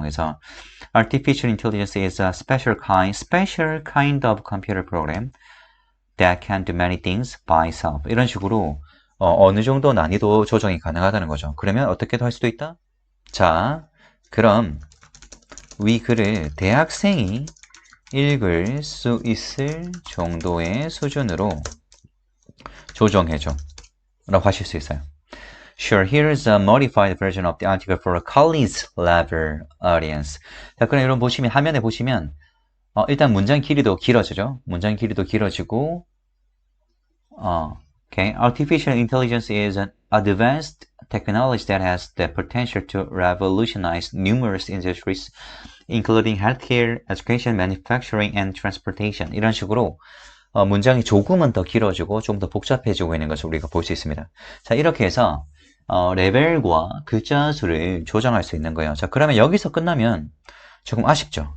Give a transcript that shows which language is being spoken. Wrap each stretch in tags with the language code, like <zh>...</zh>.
<en>그래서 Artificial intelligence is a special kind of computer program that can do many things by itself.</en> <ko>이런 식으로 어느 정도 난이도 조정이 가능하다는 거죠. 그러면 어떻게도 할 수도 있다? 자, 그럼 위 글을 대학생이 읽을 수 있을 정도의 수준으로 조정해줘 라고 하실 수 있어요.</ko> <en>Sure, here's a modified version of the article for a college level audience.</en> <ko>자, 그럼 여러분 보시면 화면에 보시면 일단 문장 길이도 길어지죠. 문장 길이도 길어지고 okay.</ko> <en>Artificial intelligence is an advanced technology that has the potential to revolutionize numerous industries, including healthcare, education, manufacturing, and transportation.</en> <ko>이런 식으로 문장이 조금은 더 길어지고 좀 더 복잡해지고 있는 것을 우리가 볼 수 있습니다. 자, 이렇게 해서 레벨과 글자 수를 조정할 수 있는 거예요. 자, 그러면 여기서 끝나면 조금 아쉽죠.</ko>